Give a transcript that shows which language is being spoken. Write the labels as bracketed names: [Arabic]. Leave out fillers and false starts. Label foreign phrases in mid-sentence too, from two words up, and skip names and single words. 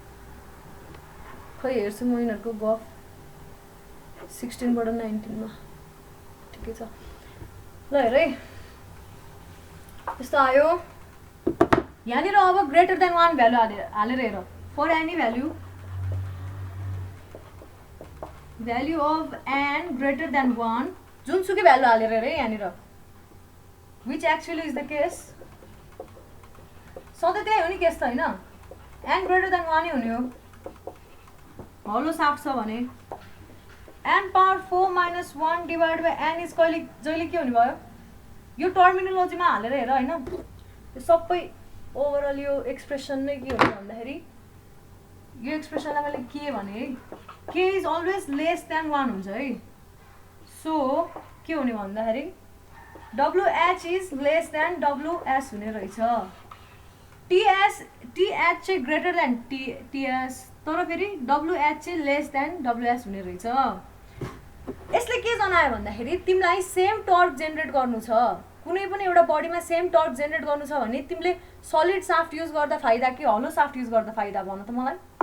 [Nepali] खै हेर्छु म यिनीहरूको गफ 16 बाट 19 मा ठिकै छ ल हेर है यस्तो आयो यहाँनिर अब [English] greater than 1 value [Nepali] हालेर हेर [English] for any value of n greater than 1 [Nepali] जुनसुकै भ्यालु हालेर हेर है यहाँनिर [English] which actually is the case [Nepali] सधैँ त्यही हो नि केस त होइन [English] n greater than 1 [Nepali] नै हुने हो [English] hollow shaft [Nepali] छ भने [English] n power 4 - 1 divide by n is [Nepali] जहिले के हुने भयो यो टर्मिनोलोजीमा हालेर हेर होइन यो सबै ओभरअल यो एक्सप्रेसन नै के हुन्छ भन्दाखेरि यो एक्सप्रेसनलाई मैले के भने [English] k is always less than 1 [Nepali] हुन्छ है सो के हुने भन्दाखेरि [English] WH is less than WS [Nepali] हुने रहेछ TH चाहिँ [English] greater than TS [Nepali] तर फेरि WH चाहिँ [English] less than WS [Nepali] हुने रहेछ यसले के जनायो भन्दाखेरि तिमीलाई [English] same torque [Nepali] जेनेरेट गर्नु छ कुनै पनि एउटा बडीमा [English] same torque [Nepali] जेनेरेट गर्नु छ भने तिमीले [English] solid shaft use [Nepali] गर्दा फाइदा कि [English] hollow shaft use [Nepali] गर्दा फाइदा भन त मलाई